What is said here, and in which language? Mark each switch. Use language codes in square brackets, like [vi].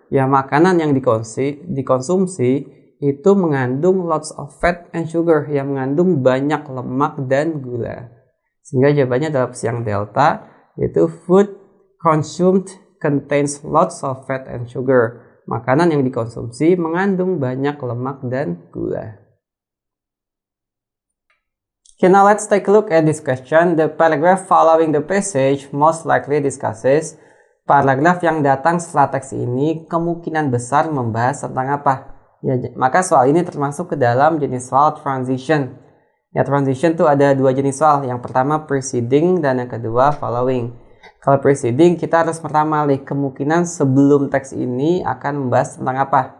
[id] Ya, makanan yang dikonsumsi itu mengandung [en] lots of fat and sugar, [id] yang mengandung banyak lemak dan gula. Sehingga jawabannya adalah opsi yang delta, yaitu [en] food consumed contains lots of fat and sugar. [id] Makanan yang dikonsumsi mengandung banyak lemak dan gula. [en] Okay, now let's take a look at this question. The paragraph following the passage most likely discusses. [id] Paragraf yang datang setelah teks ini kemungkinan besar membahas tentang apa? Ya, maka soal ini termasuk ke dalam jenis soal transition. Ya, transition tuh ada dua jenis soal. Yang pertama preceding dan yang kedua following. Kalau preceding kita harus pertama lihat kemungkinan sebelum teks ini akan membahas tentang apa.